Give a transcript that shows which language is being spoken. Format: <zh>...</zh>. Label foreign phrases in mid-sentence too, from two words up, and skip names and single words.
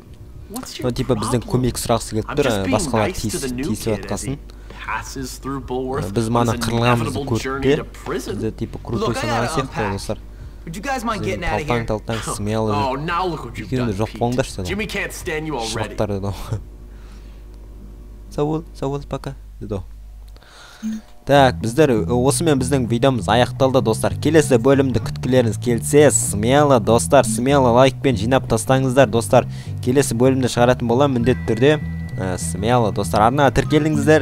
<en>What's your problem? I'm just being nice to the new kid as he passes through Bulworth on his inevitable journey to prison. Look, I gotta unpack. Would you guys mind getting out of here? Oh, now look what you've done, Pete. Jimmy can't stand you already.</en> <kk>Сау пока. Так, біздер осымен біздің видеомыз аяқталды достар. Келесі бөлімді күткілеріңіз келсе, смело достар, смело лайкпен жинап тастаңыздар достар. Келесі бөлімді шығаратын болам міндетті түрде. Смело достар, арнаға тіркеліңіздер.</kk>